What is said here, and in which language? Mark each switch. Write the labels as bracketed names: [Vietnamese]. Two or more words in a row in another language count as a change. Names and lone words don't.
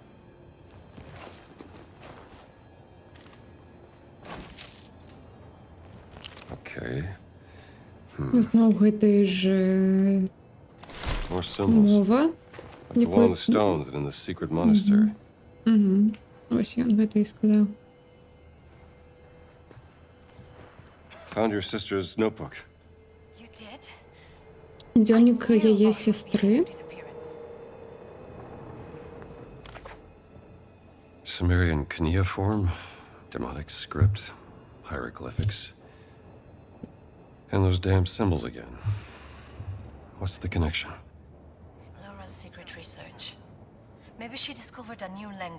[Belarusian] Зноў гэтай же мова. Ось ён гэта і сказаў. [English] Found your sister's notebook. You did? [Belarusian] Дзённік яе сестры. [English] Sumerian cuneiform, demonic script, hieroglyphics. And those damn symbols again. What's the connection? Laura's secret research. Maybe she discovered a new language.